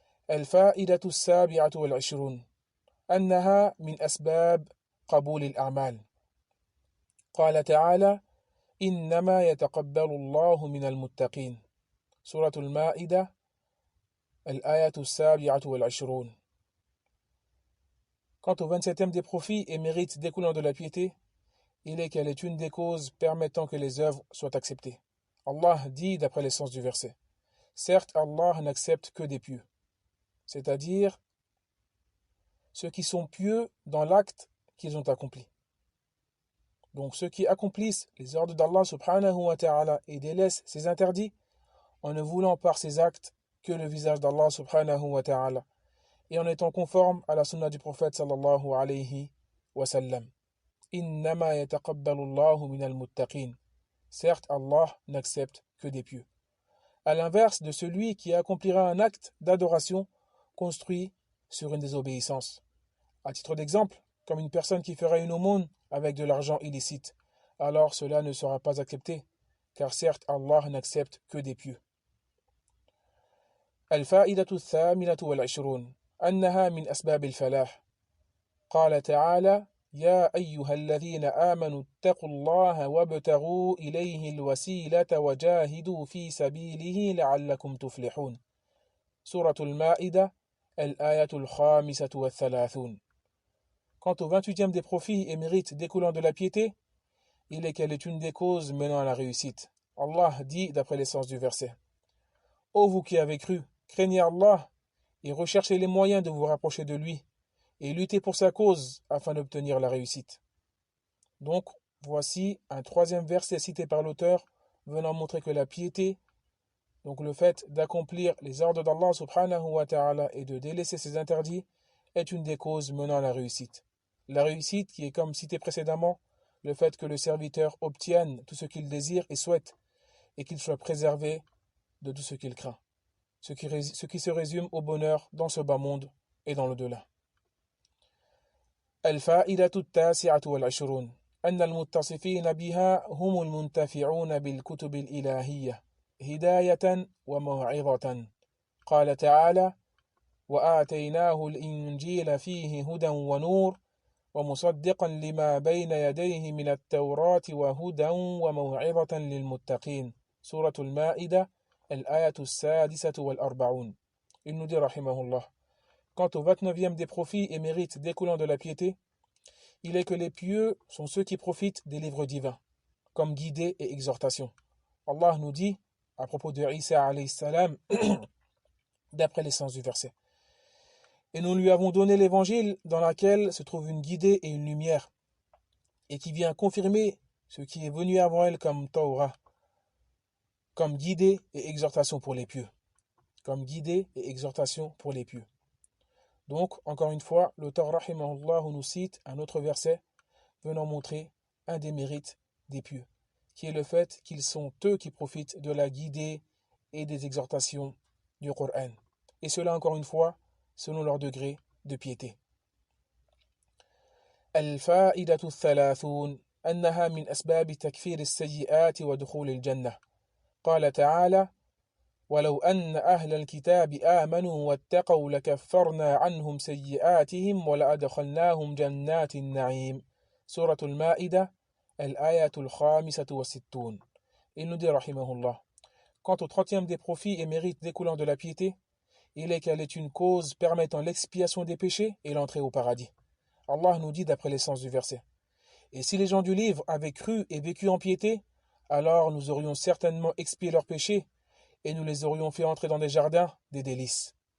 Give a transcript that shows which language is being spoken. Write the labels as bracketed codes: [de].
[ar] الفائدة السابعة والعشرون أنها من أسباب قبول الأعمال. قال تعالى: إنما يتقبل الله من المتقين. سورة المائدة الآية السابعة والعشرون. [fr] Quant au 27e des profits et mérites découlant de la piété, il est qu'elle est une des causes permettant que les œuvres soient acceptées. Allah dit d'après l'essence du verset: certes, Allah n'accepte que des pieux, c'est-à-dire ceux qui sont pieux dans l'acte qu'ils ont accompli. Donc ceux qui accomplissent les ordres d'Allah subhanahu wa ta'ala et délaissent ses interdits en ne voulant par ces actes que le visage d'Allah subhanahu wa ta'ala et en étant conforme à la sunna du prophète sallallahu alayhi wa sallam. [ar] Innama yataqabbalu Allahu minal muttaqin. [fr] Certes, Allah n'accepte que des pieux. À l'inverse de celui qui accomplira un acte d'adoration construit sur une désobéissance. À titre d'exemple, comme une personne qui ferait une aumône avec de l'argent illicite, alors cela ne sera pas accepté, car certes Allah n'accepte que des pieux. [ar] الفائدة الثامنة والعشرون أنها من أسباب الفلاح. قال تعالى: يا أيها الذين آمنوا اتقوا الله وابتغوا إليه الوسيلة وجاهدوا في سبيله لعلكم تفلحون. سورة المائدة الآية الخامسة والثلاثون. [fr] Quant au 28e des profits et mérites découlant de la piété, il est qu'elle est une des causes menant à la réussite. Allah dit d'après l'essence du verset: ô vous qui avez cru, craignez Allah et recherchez les moyens de vous rapprocher de lui et luttez pour sa cause afin d'obtenir la réussite. Donc, voici un troisième verset cité par l'auteur venant montrer que la piété, donc le fait d'accomplir les ordres d'Allah subhanahu wa ta'ala et de délaisser ses interdits, est une des causes menant à la réussite. La réussite qui est, comme cité précédemment, le fait que le serviteur obtienne tout ce qu'il désire et souhaite et qu'il soit préservé de tout ce qu'il craint. Ce qui se résume au bonheur dans ce bas monde et dans l'au-delà. [ar] الفائدة التاسعة والعشرون أن المتصفين بها هم المنتفعون بالكتب الإلهية هداية وموعظة. قال تعالى: وآتيناه الإنجيل فيه هدى ونور ومصدقا لما بين يديه من التوراة وهدى وموعظة للمتقين. سورة المائدة الآية السادسة والأربعون. [fr] Il nous dit rahimahullah: quant au 29e des profits et mérites découlant de la piété, il est que les pieux sont ceux qui profitent des livres divins, comme guidée et exhortation. Allah nous dit, à propos de Isa alayhi salam, d'après l'essence du verset: et nous lui avons donné l'évangile dans laquelle se trouve une guidée et une lumière, et qui vient confirmer ce qui est venu avant elle comme Torah, comme guidée et exhortation pour les pieux. Comme guidée et exhortation pour les pieux. Donc, encore une fois, l'auteur rahimahullah nous cite un autre verset venant montrer un des mérites des pieux, qui est le fait qu'ils sont eux qui profitent de la guidée et des exhortations du Coran. Et cela, encore une fois, selon leur degré de piété. [ar] الفائدة الثلاثون أنها من أسباب تكفير السيئات ودخول الجنة. قال تعالى: ولو أن أهل الكتاب آمنوا واتقوا لكفرنا عنهم سيئاتهم ولأدخلناهم جنات النعيم. سورة المائدة الآية الخامسة والستون. [fr] Il nous dit rahimahullah: quant au 30e des profits et mérites découlant de la piété, il est qu'elle est une cause permettant l'expiation des péchés et l'entrée au paradis. Allah nous dit d'après l'essence du verset: et si les gens du livre avaient cru et vécu en piété, alors nous aurions certainement expié leurs péchés et nous les aurions fait entrer dans des jardins, des délices.